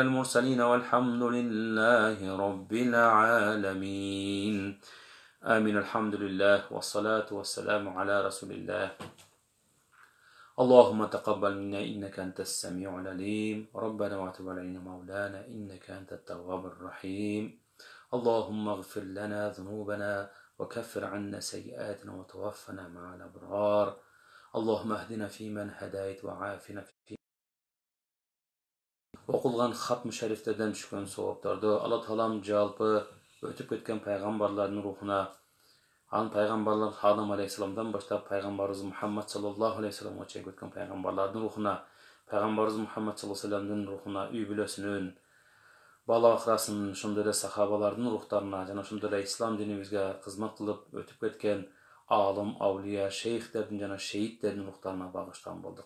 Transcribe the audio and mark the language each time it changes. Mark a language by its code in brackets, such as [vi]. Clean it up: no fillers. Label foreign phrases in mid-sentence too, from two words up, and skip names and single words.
[ar] المرسلين والحمد لله رب العالمين آمين الحمد لله والصلاة والسلام على رسول الله اللهم تقبل منا إنك أنت السميع العليم ربنا وتب علينا مولانا إنك أنت التواب الرحيم اللهم اغفر لنا ذنوبنا وكفر عنا سيئاتنا وتوفنا مع الأبرار اللهم اهدنا فيمن هديت وعافنا في [ky] окулган хатмы шарифтерден түшкөн соопторду Алла Таалам жалпы өтүп кеткен пайгамбарлардын рухуна, анын пайгамбарлар Адам алейхисаламдан баштап пайгамбарыбыз Мухаммад [ar] صلى الله عليه [ky] вассаламга чейин өткөн пайгамбарлардын рухуна, пайгамбарыбыз Мухаммад [ar] صلى الله عليه [ky] вассаламдын рухуна, үй бүлөсүнүн, бала акырасынын, ошондой эле сахабалардын рухтарына жана ошондой эле ислам динибизге кызмат кылып өтүп кеткен аалым, аулия, шейхтердин жана шейиттердин рухтарына багыштаган болдук.